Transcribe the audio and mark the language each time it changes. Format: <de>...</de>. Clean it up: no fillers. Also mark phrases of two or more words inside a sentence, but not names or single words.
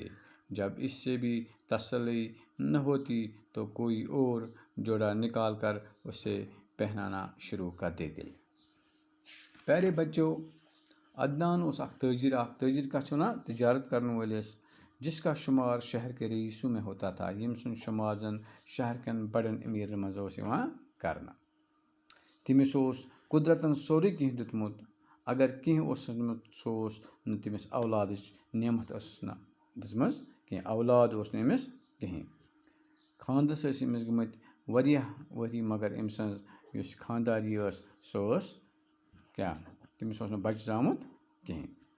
<ur>جب اس سے بھی تسلی نہ ہوتی تو کوئی اور جوڑا نکال کر اسے پہنانا شروع کر دیتے۔ پیارے بچوں، عدنان اس تاجر کا چھنا تجارت کرنے والس جس کا شمار شہر کے رئیسوں میں ہوتا تھا،</ur> <ks>یم سن شمار زن شہر کن بڑن امیرن مز کرنا۔ تمس قدرتن سوری کینٛہہ دیُتمُت، اگر کینٛہہ اوسُس نہٕ سُہ اوس نہٕ تٔمِس اولادٕچ نعمت ٲسٕس نہٕ دِژمٕژ کینٛہہ، اولاد اوس نہٕ أمِس کِہیٖنۍ۔ خاندرس ٲسۍ أمِس گٔمٕتۍ واریاہ ؤری، مگر أمۍ سٕنٛز یُس خانداری ٲس سۄ ٲس کیٛاہ، تٔمِس اوس نہٕ بچہِ زامُت کِہیٖنۍ۔</ks>